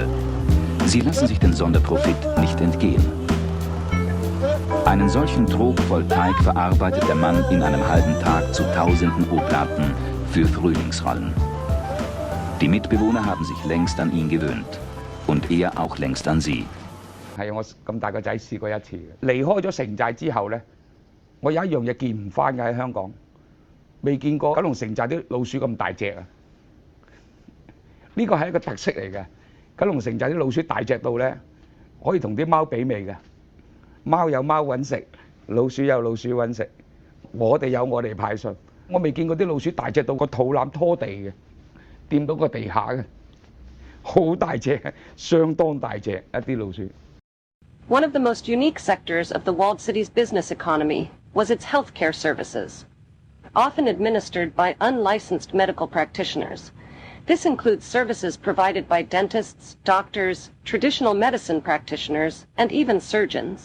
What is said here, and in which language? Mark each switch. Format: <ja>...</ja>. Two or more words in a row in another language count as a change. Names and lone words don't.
<de>Sie lassen sich den Sonderprofit nicht entgehen. Einen solchen Trog voll Teig verarbeitet der Mann in einem halben Tag zu tausenden Oblaten für Frühlingsrollen. Die Mitbewohner haben sich längst an ihn gewöhnt. Und er auch längst an sie.</de> <yue>係我咁大個仔試過一次嘅。離開咗城寨之後咧，我有一樣嘢見唔翻嘅喺香港，未見過九龍城寨啲老鼠咁大隻啊！呢個係一個特色嚟嘅。九龍城寨啲老鼠大隻到咧，可以同啲貓媲美嘅。貓有貓揾食，老鼠有老鼠揾食。我哋有我哋派信。我未見過啲老鼠大隻到個肚腩拖地嘅，掂到個地下嘅，好大隻，相當大隻一啲老鼠。</yue> <en>One of the most unique sectors of the walled city's business economy was its healthcare services. Often administered by unlicensed medical practitioners, This includes services provided by dentists, doctors, traditional medicine practitioners, and even surgeons.</en>